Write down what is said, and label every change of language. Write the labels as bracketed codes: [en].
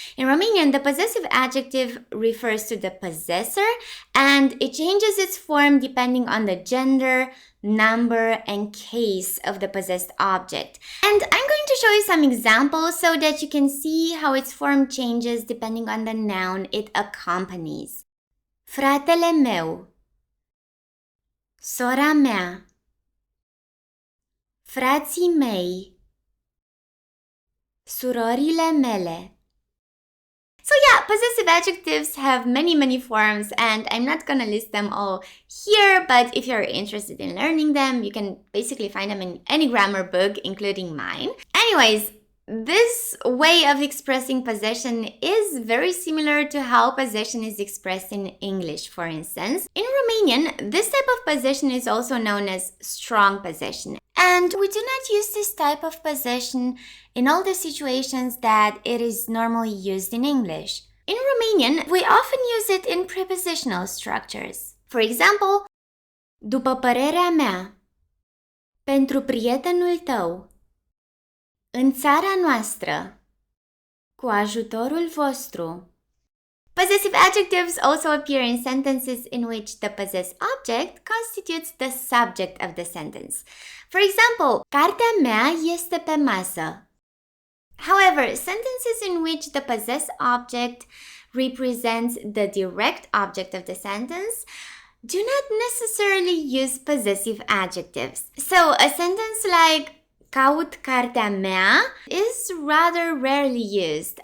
[en] In Romanian, the possessive adjective refers to the possessor and it changes its form depending on the gender, number, and case of the possessed object. And I'm going to show you some examples so that you can see how its form changes depending on the noun it accompanies. [ro] Fratele meu, sora mea, frații mei, surorile mele. [en] So yeah, possessive adjectives have many forms and I'm not gonna list them all here, but if you're interested in learning them, you can basically find them in any grammar book, including mine. Anyways, this way of expressing possession is very similar to how possession is expressed in English, for instance. In Romanian, this type of possession is also known as strong possession. And we do not use this type of possession in all the situations that it is normally used in English. In Romanian, we often use it in prepositional structures. For example, [ro] după părerea mea, pentru prietenul tău, în țara noastră, cu ajutorul vostru. [en] Possessive adjectives also appear in sentences in which the possessed object constitutes the subject of the sentence. For example, [ro] cartea mea este pe masă. [en] However, sentences in which the possessed object represents the direct object of the sentence do not necessarily use possessive adjectives. So, a sentence like [ro] caut cartea mea [en] is rather rarely used.